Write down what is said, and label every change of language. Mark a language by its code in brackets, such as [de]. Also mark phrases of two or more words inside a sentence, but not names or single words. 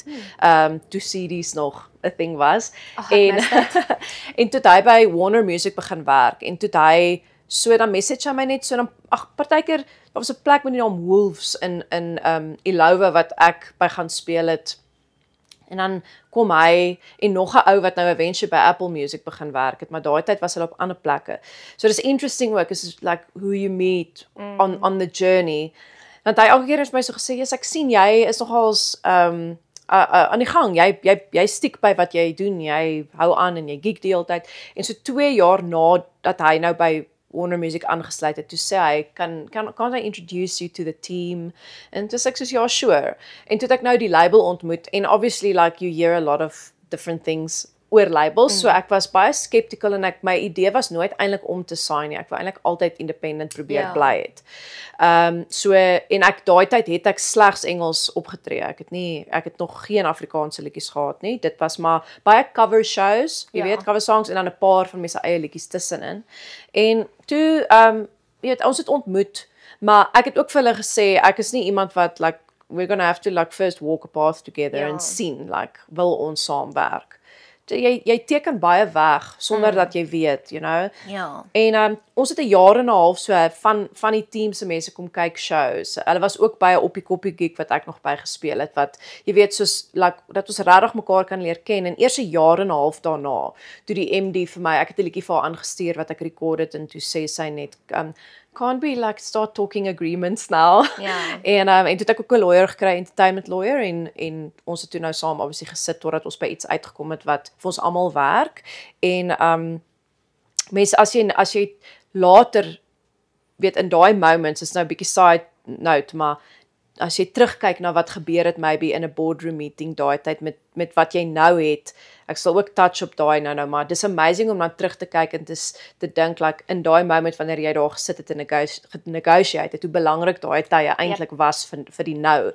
[af] Toe CD's nog 'n thing was en en toe hy by Warner Music begin werk en toe hy so dan message hy my net so dan partykeer daar was 'n plek met die naam Wolves in Ilowa wat ek by gaan speel het. En dan kom hy en nog 'n ou wat nou eventually by Apple Music begin werk het, maar daai tyd was hulle op ander plekke. [en] So dis interesting work, is like who you meet on the journey. [af] Want hy elke keer het my so gesê, "Ja, ek sien jy is nogals aan die gang. Jy stiek by wat jy doen. Jy hou aan en jy geek die hele tyd." En so 2 jaar na dat hy nou by Warner Music aangesluit het, toe sê hy, kan [en] I introduce you to the team? [af] En toe sê ek soos, ja, sure. En toe het ek nou die label ontmoet, en obviously, [en] like, you hear a lot of different things [af] oor labels, so ek was baie skeptical, en my idee was nooit eintlik om te sign nie, ek wou eintlik altyd independent probeer bly het. So, en daai tyd het ek slegs Engels opgetree, ek het nog geen Afrikaanse liedjies gehad nie, dit was maar baie [en] cover shows, [af] jy weet, [en] cover songs, [af] en dan 'n paar van my se eie liedjies tussenin, en toe, jy weet, ons het ontmoet, maar ek het ook vir hulle gesê, ek is nie iemand wat, [en] like, we're gonna have to, like, first walk a path together and [af] sien, like, wil ons saamwerk. Jy teken baie weg, sonder dat jy weet, [en] you know. [af] Ja. En ons het 'n jaar en 'n half so van die team se mense kom kyk shows. Hulle was ook by 'n Oppie Koppie gig wat ek nog by gespeel het, wat, jy weet, soos, like, dat ons regtig mekaar kan leer ken, en eers 'n jaar en 'n half daarna, toe die MD vir my, ek het 'n liedjie vir haar aangestuur wat ek rekord het, en toe sê sy net, [en] can't we like start talking agreements now? [af] En toe het ek ook 'n lawyer gekry, [en] entertainment lawyer, [af] en ons het toe nou saam obviously gesit totdat ons by iets uitgekom het wat vir ons almal werk. En mense, as jy later weet in daai moments, is nou 'n bietjie [en] side note, [af] maar as jy terugkyk na wat gebeur het maybe in 'n [en] boardroom meeting [af] daai tyd met wat jy nou het, ek sal ook touch op daai nou, maar dis amazing om dan terug te kyk en te dink, like, in daai moment wanneer jy daar gesit het en negotiate het, hoe belangrik daai tye eintlik was vir die nou.